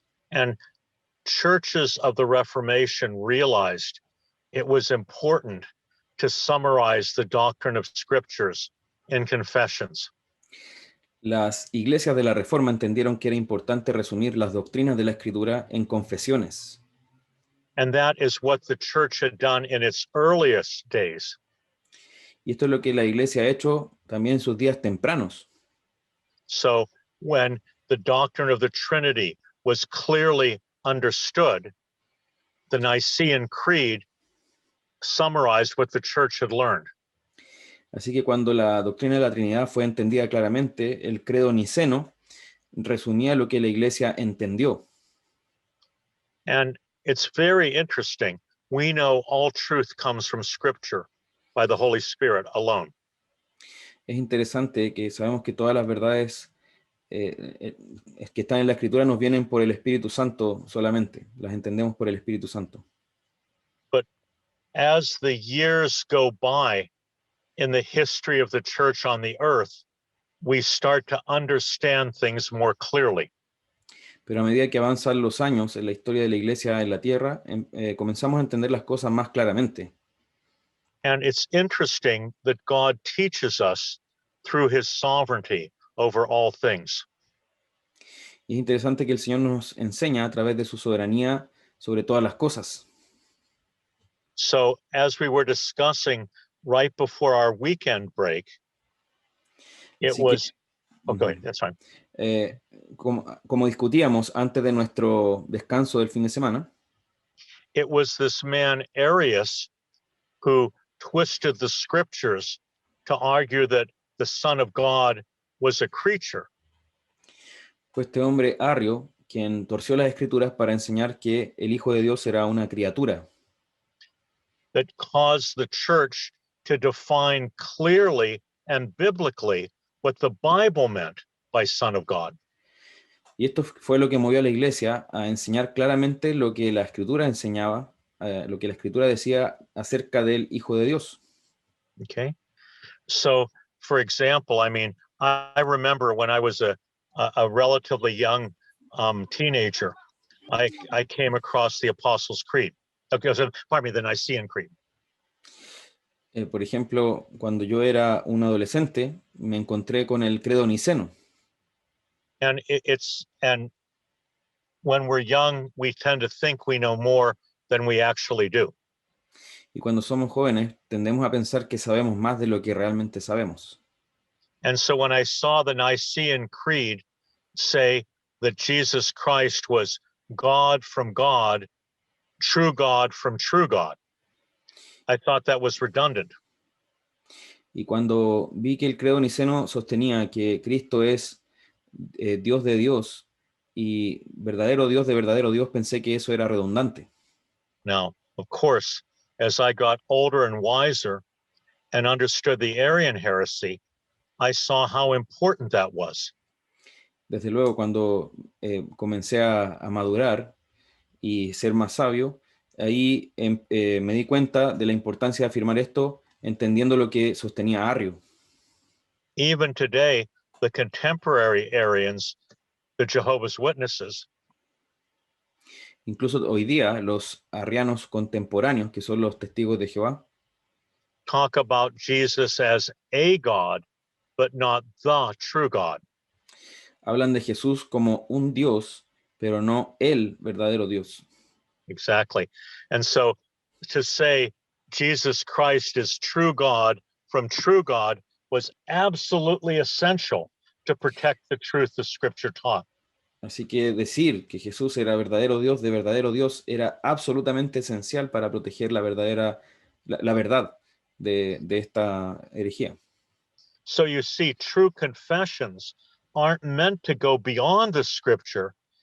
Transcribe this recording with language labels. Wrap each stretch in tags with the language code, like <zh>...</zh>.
<en>And churches of the Reformation realized it was important to summarize the doctrine of scriptures in confessions.</en> <es>Las iglesias de la Reforma entendieron que era importante resumir las doctrinas de la Escritura en confesiones.</es> <en>And that is what the church had done in its earliest days.</en> <es>Y esto es lo que la iglesia ha hecho también en sus días tempranos.</es> <en>So when the doctrine of the Trinity was clearly understood, the Nicene Creed summarized what the church had learned.</en> <es>Así que cuando la doctrina de la Trinidad fue entendida claramente, el credo niceno resumía lo que la iglesia entendió.</es> <en>And it's very interesting. We know all truth comes from Scripture by the Holy Spirit alone.</en> <es>Es interesante que sabemos que todas las verdades que están en la Escritura nos vienen por el Espíritu Santo solamente. Las entendemos por el Espíritu Santo.</es> <en>But as the years go by in the history of the church on the earth, we start to understand things more clearly.</en> <es>Pero a medida que avanzan los años en la historia de la iglesia en la tierra, comenzamos a entender las cosas más claramente.</es> <en>And it's interesting that God teaches us through his sovereignty over all things.</en> <es>Y es interesante que el Señor nos enseña a través de su soberanía sobre todas las cosas.</es> <en>So as we were discussing right before our weekend break, it was... Oh, go ahead, that's fine.</en> <es>Como discutíamos antes de nuestro descanso del fin de semana,</es> <en>it was this man Arius who twisted the scriptures to argue that the Son of God was a creature.</en> <es>Fue este hombre Arrio quien torció las escrituras para enseñar que el Hijo de Dios era una criatura.</es> <en>That caused the church to define clearly and biblically what the Bible meant by Son of God.</en> <es>Y esto fue lo que movió a la iglesia a enseñar claramente lo que la escritura enseñaba, lo que la escritura decía acerca del Hijo de Dios.</es> <en>Okay. So, for example, I mean, I remember when I was a relatively young teenager, I came across the Apostles' Creed. Okay, so, pardon me, the Nicene Creed.</en> <es>Por ejemplo, cuando yo era un adolescente, me encontré con el credo niceno.</es> <en>And and when we're young, we tend to think we know more than we actually do.</en> <es>Y cuando somos jóvenes, tendemos a pensar que sabemos más de lo que realmente sabemos.</es> <en>And so when I saw the Nicene Creed say that Jesus Christ was God from God, true God from true God, I thought that was redundant.</en> <es>Y cuando vi que el credo niceno sostenía que Cristo es Dios de Dios y verdadero Dios de verdadero Dios, pensé que eso era redundante.</es> <en>Now, of course, as I got older and wiser and understood the Arian heresy, I saw how important that was.</en> <es>Desde luego, cuando comencé a madurar y ser más sabio, ahí me di cuenta de la importancia de afirmar esto, entendiendo lo que sostenía Arrio.</es> <en>Even today, the contemporary Arians, the Jehovah's Witnesses,</en> <es>incluso hoy día, los arrianos contemporáneos, que son los testigos de Jehová,</es> <en>talk about Jesus as a God, but not the true God.</en> <es>Hablan de Jesús como un Dios, pero no el verdadero Dios.</es> <en>Exactly. And so to say Jesus Christ is true God from true God was absolutely essential to protect the truth the Scripture taught.</en> <es>Así que decir que Jesús era verdadero Dios de verdadero Dios era absolutamente esencial para proteger la verdad de esta herejía.</es> <en>So you see, true confessions aren't meant to go beyond the Scripture.</en>